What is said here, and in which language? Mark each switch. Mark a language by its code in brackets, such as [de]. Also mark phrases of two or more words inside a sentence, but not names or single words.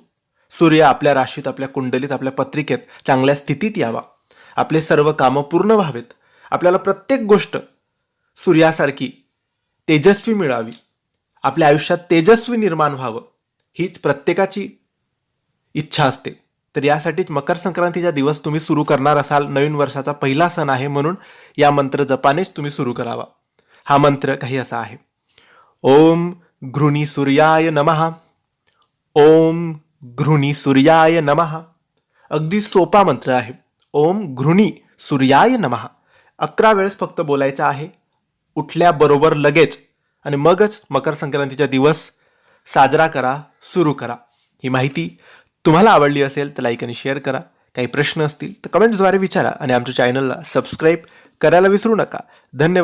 [mr] सूर्य आपल्या राशीत, आपल्या कुंडलीत, आपल्या पत्रिकेत चांगल्या स्थितीत यावा, आपले सर्व कामं पूर्ण व्हावेत, आपल्याला प्रत्येक गोष्ट सूर्यासारखी तेजस्वी मिळावी, आपल्या आयुष्यात तेजस्वी निर्माण व्हावं, हीच प्रत्येकाची इच्छा असते. तर यासाठीच मकर संक्रांतीचा दिवस तुम्ही सुरू करणार असाल, नवीन वर्षाचा पहिला सण आहे, म्हणून या मंत्र जपानेच तुम्ही सुरू करावा. हा मंत्र काही असा आहे: [sa] ओम घृणी सूर्याय नमः, ओम घृणी सूर्याय नमः. [mr] अगदी सोपा मंत्र आहे. [sa] ओम घृणी सूर्याय नमः [mr] 11 वेळेस फक्त बोलायचा आहे, उठल्याबरोबर लगेच, आणि मगच मकर संक्रांतीचा दिवस साजरा करा, सुरू करा. ही माहिती तुम्हाला आवडली असेल तर लाईक आणि शेअर करा. काही प्रश्न असतील तर कमेंट्सद्वारे विचारा आणि आमच्या चॅनलला सबस्क्राईब करायला विसरू नका.